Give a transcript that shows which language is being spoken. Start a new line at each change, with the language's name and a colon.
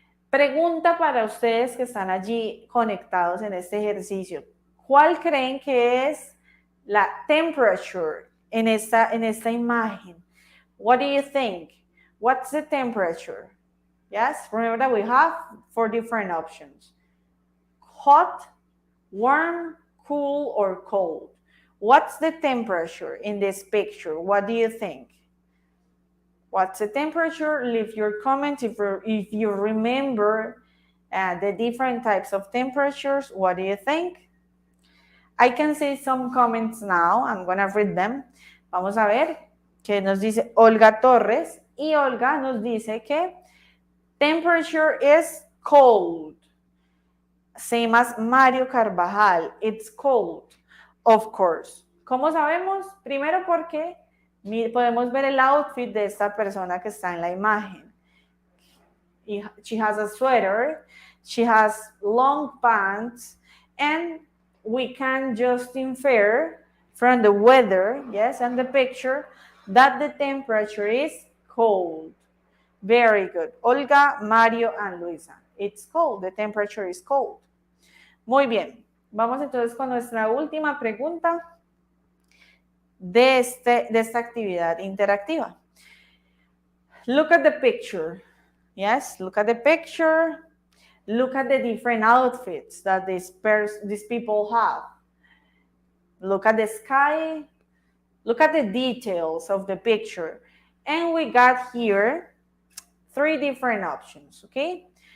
Spanish: Pregunta para ustedes que están allí conectados en este ejercicio. ¿Cuál creen que es la temperature en esta imagen?
English: What do you think? What's the temperature? Yes, remember that we have 4 different options. Hot, warm, cool, or cold. What's the temperature in this picture? What do you think? What's the temperature? Leave your comment if you remember the different types of temperatures. What do you think? I can see some comments now. I'm going to read them.
Spanish: Vamos a ver qué nos dice Olga Torres. Y Olga nos dice que
English: temperature is cold. Same as Mario Carvajal. It's cold, of course.
Spanish: ¿Cómo sabemos? Primero porque podemos ver el outfit de esta persona que está en la imagen.
English: She has a sweater, she has long pants, and we can just infer from the weather, yes, and the picture, that the temperature is cold. Very good. Olga, Mario, and Luisa. It's cold. The temperature is cold.
Spanish: Muy bien. Vamos entonces con nuestra última pregunta de esta actividad interactiva.
English: Look at the picture. Yes, look at the picture. Look at the different outfits that these people have. Look at the sky. Look at the details of the picture. And we got here 3 different options, okay?